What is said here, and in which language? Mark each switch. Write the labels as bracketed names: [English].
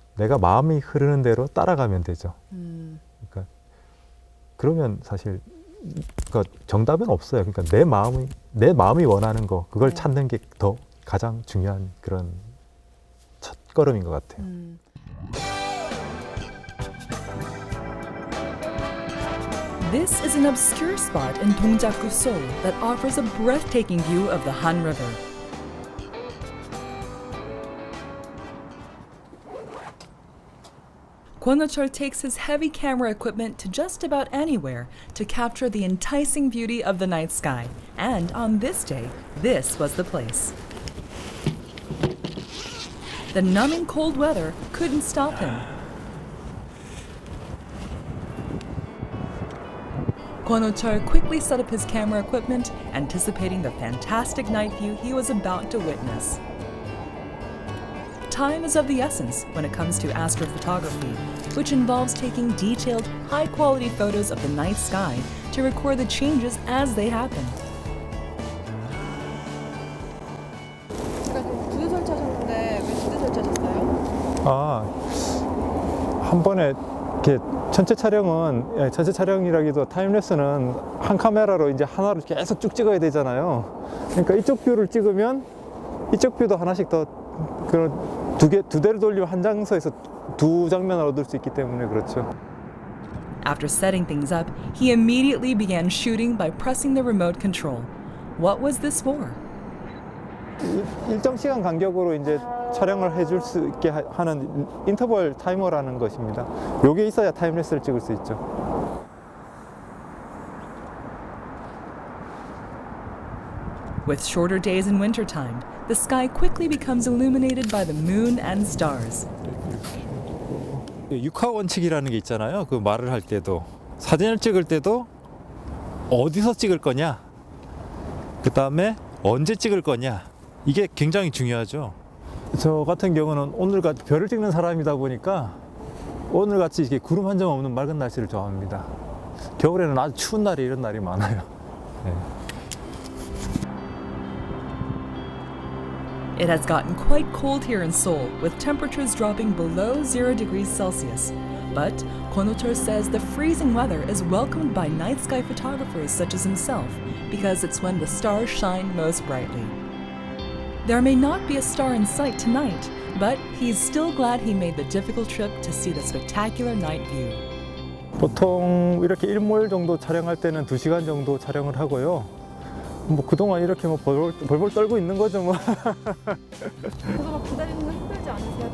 [Korean] 내가 마음이 흐르는 대로 따라가면 되죠. 그러니까 그러면 사실 그러니까 정답은 없어요. 그러니까 내 마음이 원하는 거 그걸 네. 찾는 게 더 가장 중요한 그런 첫 걸음인 것 같아요. [English] This is an obscure spot in Dongjaku, Seoul that offers a breathtaking view of the Han River. Kwon Ho-chul takes his heavy camera equipment to just about anywhere to capture the enticing beauty of the night sky. And on this day, this was the place. The numbing cold weather couldn't stop him. Kwon Ho-chul quickly set up his camera equipment, anticipating the fantastic night view he was about to witness. Time is of the essence when it comes to astrophotography, which involves taking detailed, high-quality photos of the night sky to record the changes as they happen. [Korean] 제가 좀 구두 설치하셨는데 왜 구두 설치하셨어요? 한 번에 이렇게 전체 촬영이라기도 타임랩스는 한 카메라로 이제 하나로 계속 쭉 찍어야 되잖아요. 그러니까 이쪽 뷰를 찍으면 이쪽 뷰도 하나씩 더 그런 두 대를 돌리면 한 장소에서 두 장면을 얻을 수 있기 때문에 그렇죠. [English] After setting things up, he immediately began shooting by pressing the remote control. What was this for? [Korean] 일정 시간 간격으로 이제 촬영을 해줄 수 있게 하는 인터벌 타이머라는 것입니다. 요게 있어야 타임랩스를 찍을 수 있죠. [English] With shorter days in wintertime, the sky quickly becomes illuminated by the moon and stars. [Korean] 육하 원칙이라는 게 있잖아요. 그 말을 할 때도 사진을 찍을 때도 어디서 찍을 거냐, 그 다음에 언제 찍을 거냐, 이게 굉장히 중요하죠. 저 같은 경우는 오늘같이 별을 찍는 사람이다 보니까 오늘같이 이렇게 구름 한 점 없는 맑은 날씨를 좋아합니다. 겨울에는 아주 추운 날이 이런 날이 많아요. 네. [English] It has gotten quite cold here in Seoul, with temperatures dropping below 0 degrees Celsius. But Kwon Ho-chul says the freezing weather is welcomed by night sky photographers such as himself because it's when the stars shine most brightly. There may not be a star in sight tonight, but he's still glad he made the difficult trip to see the spectacular night view. [Korean] 보통 이렇게 일몰 정도 촬영할 때는 2시간 정도 촬영을 하고요. 뭐 그동안 이렇게 뭐 벌벌 떨고 있는 거죠 뭐. 그래서 막 기다리는 거 힘들지 않으세요?